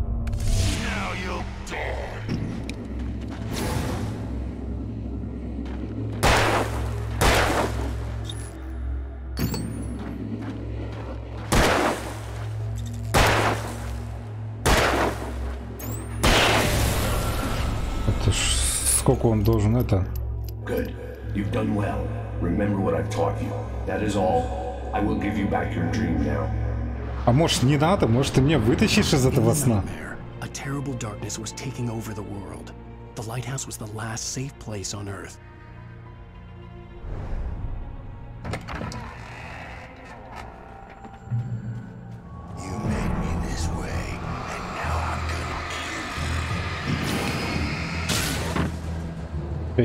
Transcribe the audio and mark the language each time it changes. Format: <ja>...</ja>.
<ru>Это ж сколько он должен это?</ru> <en>Good. You've done well. Remember what I've taught you. That is all. I will give you back your dream now.</en> <ru>А может не надо? Может ты меня вытащишь из этого сна?</ru> <en>A terrible darkness was taking over the world. The lighthouse was the last safe place on Earth. You made me this way, and now I'm gonna kill you.</en>